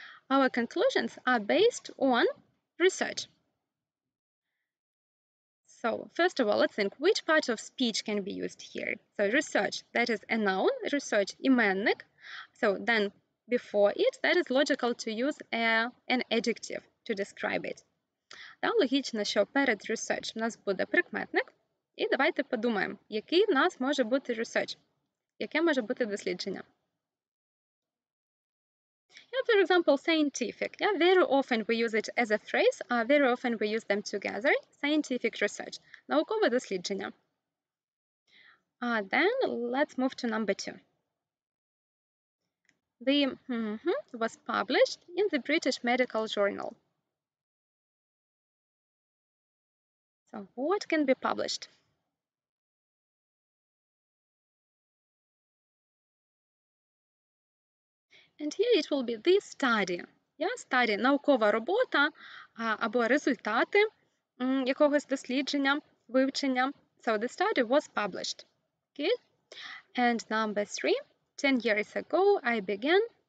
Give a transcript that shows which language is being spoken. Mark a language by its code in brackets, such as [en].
[en] Our conclusions are based on research. So first of all, let's think which part of speech can be used here. So research, that is a noun, research, іменник. So then before it, that is logical to use an adjective to describe it. [uk] Та логічно, що перед research в нас буде прикметник. І давайте подумаємо, який в нас може бути research. Яке може бути дослідження? [en] Yeah, for example, scientific. Yeah, very often we use it as a phrase. Very often we use them together. Scientific research. [uk] Наукове дослідження. [en] Then let's move to number 2. The was published in the British Medical Journal. So what can be published? And here it will be the study. [uk] Yeah, study – наукова робота або результати якогось дослідження, вивчення. [en] So the study was published. Okay? And number 3, 10 years ago I began.